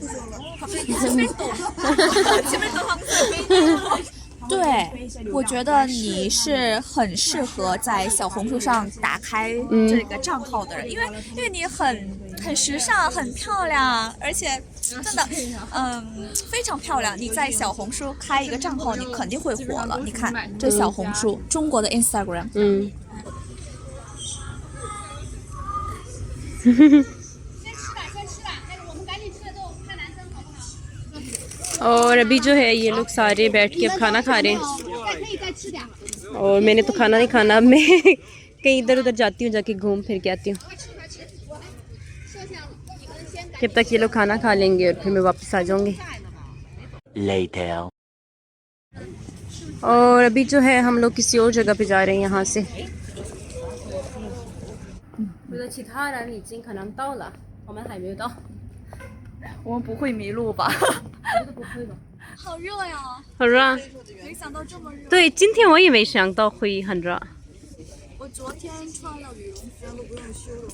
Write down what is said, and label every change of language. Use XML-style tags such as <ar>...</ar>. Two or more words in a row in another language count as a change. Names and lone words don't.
<zh>对，我觉得你是很适合在小红书上打开这个账号的人，因为你很时尚，很漂亮，而且真的非常漂亮。你在小红书开一个账号，你肯定会火了。你看这小红书，中国的 Instagram，</zh> <hi>और अभी जो है ये लोग सारे बैठ के अब खाना खा रहे हैं और मैंने तो खाना नहीं खाना। अब मैं कहीं इधर उधर जाती हूँ, जाके घूम फिर के आती हूँ। जब तक ये लोग खाना खा लेंगे और फिर मैं वापस आ जाऊँगी। और अभी जो है हम लोग किसी और जगह पे जा रहे हैं यहाँ से।</hi> <zh>我的其他人已经可能到了，我们还没有到。我们不会迷路吧？我觉得不会吧？好热呀！很热。没想到这么热。对，今天我也没想到会很热。我昨天穿了羽绒服都不用修了。</zh>